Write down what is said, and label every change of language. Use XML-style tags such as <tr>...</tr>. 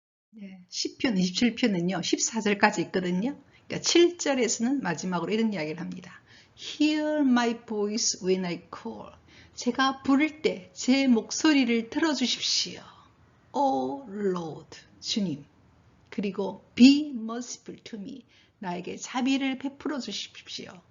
<ko>네, 시편 27편은요 14절까지 있거든요. 그러니까 7절에서는 마지막으로 이런 이야기를 합니다.</ko> <en>Hear my voice when I call.</en> <ko>제가 부를 때 제 목소리를 들어주십시오.</ko> <en>O Lord,</en> <ko>주님. 그리고</ko> <en>be merciful to me.</en> <ko>나에게 자비를 베풀어 주십시오.</ko>